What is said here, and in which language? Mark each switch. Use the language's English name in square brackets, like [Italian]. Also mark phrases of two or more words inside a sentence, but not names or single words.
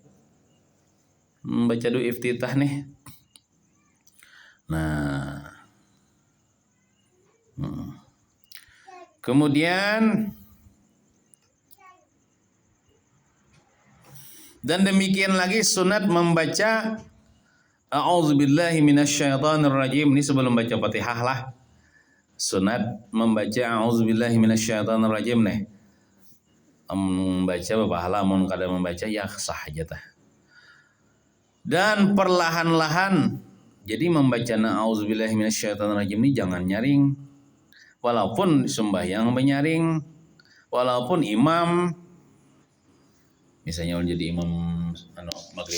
[Banjar] Baca dua iftitah nih. Nah, kemudian dan demikian lagi sunat membaca [Arabic] أعوذ بالله من الشيطان الرجيم. [Banjar] Ini sebelum baca Fatihah lah. Sunat membaca [Arabic] أعوذ بالله من الشيطان الرجيم [Banjar] nih. Membaca berpahala, mun kada membaca ya sah aja tah. Dan perlahan-lahan, jadi membaca [Arabic] أعوذ بالله من الشيطان الرجيم [Banjar] ini jangan nyaring. Walaupun sembahyang menyaring, walaupun imam, misalnya jadi imam maghrib.